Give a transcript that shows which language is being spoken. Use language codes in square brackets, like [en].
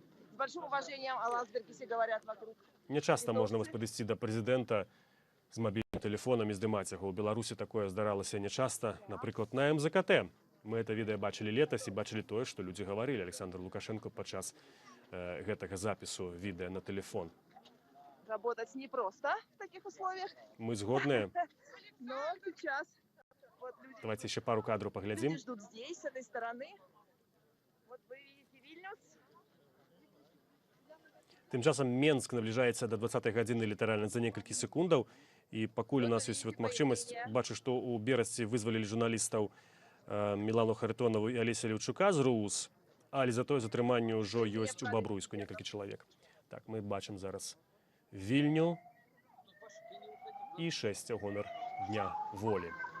[ru] С большим уважением о Ландсбергисе говорят вокруг. [be] Не часта можна падысці да прэзідэнта з мабільным тэлефонам і здымаць яго. У Беларусі такое здаралася нечаста, напрыклад, на МЗКТ. Мы это відэа бачылі летась і бачылі тое, што людзі гаварылі Александр Лукашенко падчас гэтага запісу відэа на телефон. [ru] Работать непросто в таких условиях. [be] Мы згодныя. [ru] Но сейчас вот люди, Давайте еще пару кадров поглядим. люди ждут здесь, с этой стороны. Вот вы видите Вильнюс. [be] Тым часам Менск набліжаецца да 20-й гадзіны літаральна за некалькі секундаў. І пакуль у нас ёсць магчымасць, бачу, што ў Берасці вызвалілі журналістаў Мілану Харитонову і Алеся Левчука з РУС, але затое затрыманне ўжо ёсць у Бабруйску некалькі чалавек. Так, мы бачым зараз Вільню і 6 гонар Дня волі.